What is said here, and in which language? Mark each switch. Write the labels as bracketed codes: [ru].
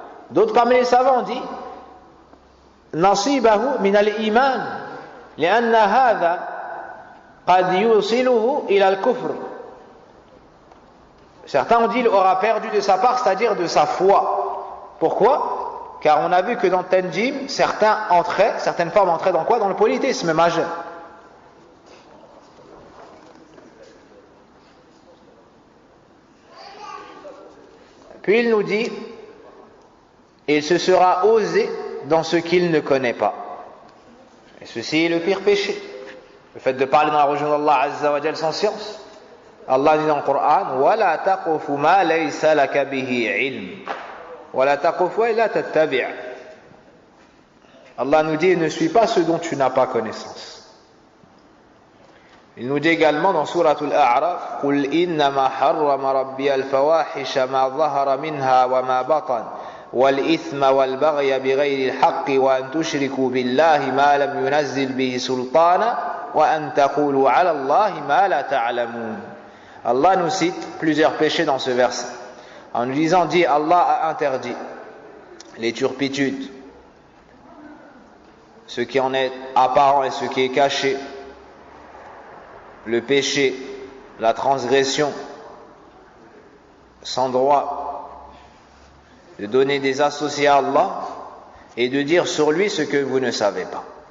[fr] D'autres parmi les savants disent [ar] نصيبه من الإيمان لأن هذا قد يوصله إلى الكفر. [fr] Certains ont dit qu'il aura perdu de sa part, c'est-à-dire de sa foi. Pourquoi? Car on a vu que dans Tanjim, certaines formes entraient dans quoi? Dans le polythéisme majeur. Puis il nous dit, il se sera osé dans ce qu'il ne connaît pas. Et ceci est le pire péché. Le fait de parler dans la religion d'Allah Azza wa Jal sans science. Allah dit dans le Coran, [ar] وَلَا تَقُفُ مَا لَيْسَ لَكَ بِهِ عِلْمٍ وَلَا تَقُفُ وَإِلَّا تَتَّبِعْ. [fr] Allah nous dit, ne suis pas ce dont tu n'as pas connaissance. Il nous dit également dans Surat Al-A'raf, [ar] قُلْ إِنَّمَا حَرَّمَ رَبِّيَ الْفَوَاحِشَ مَا ظَهَرَ مِنْهَا وَمَا بَطَنَ والإثم والبغي بغير الحق وأن تشركوا بالله ما لم ينزل به سلطانا وأن تقولوا على الله ما لا تعلمون. [fr] Allah nous cite plusieurs péchés dans ce verset en nous disant, dit Allah a interdit les turpitudes, ce qui en est apparent et ce qui est caché, le péché, la transgression sans droit, de donner des associés à Allah et de dire sur lui ce que vous ne savez pas.